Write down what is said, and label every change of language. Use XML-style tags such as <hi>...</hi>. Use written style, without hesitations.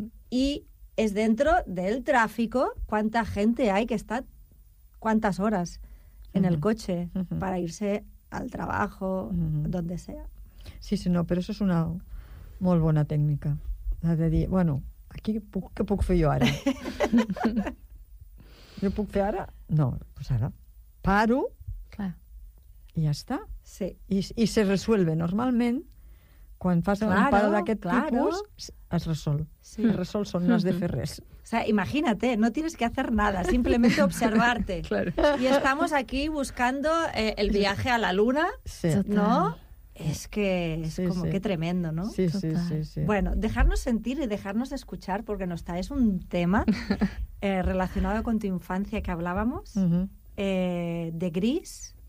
<es>Y es dentro del tráfico cuánta gente hay que está cuántas horas en el coche para irse al trabajo, donde sea.</es> <ca>Sí, sí, no, però això és una molt bona tècnica. La de dir, bueno, aquí què puc fer jo ara? Jo puc fer ara? No, doncs pues ara paro i ja està. Sí.</ca> <es>I se resuelve.</es> <ca>Normalment, quan fas un paro d'aquest tipus, es resol. Sí. Es resol, són no has de fer res.</ca> <es>O sea, imagínate, no tienes que hacer nada, simplemente observarte. Claro. Y estamos aquí buscando el viaje a la luna, sí. ¿No? Es que es sí, como sí. Qué tremendo, ¿no? Sí, sí, sí, sí. Bueno, dejarnos sentir y dejarnos escuchar, porque nos traes un tema relacionado con tu infancia que hablábamos, de Gris.</es>